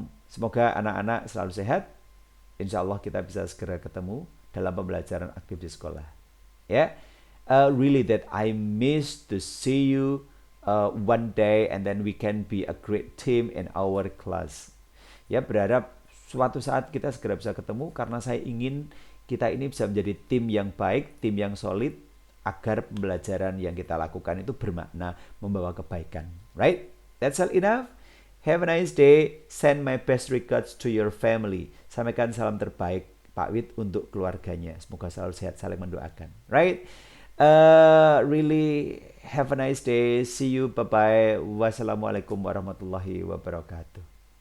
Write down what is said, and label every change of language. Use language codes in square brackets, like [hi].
[id] Semoga anak-anak selalu sehat. Insya Allah kita bisa segera ketemu dalam pembelajaran aktif di sekolah. [en] Ya, really that I miss to see you one day and then we can be a great team in our class. [id] Ya, berharap suatu saat kita segera bisa ketemu karena saya ingin kita ini bisa menjadi tim yang baik, tim yang solid agar pembelajaran yang kita lakukan itu bermakna, membawa kebaikan. [en] Right? That's all enough. Have a nice day. Send my best regards to your family. [id] Sampaikan salam terbaik Pak Wid untuk keluarganya. Semoga selalu sehat, saling mendoakan. [en] Right? Really have a nice day. See you. Bye-bye. Wassalamualaikum warahmatullahi wabarakatuh.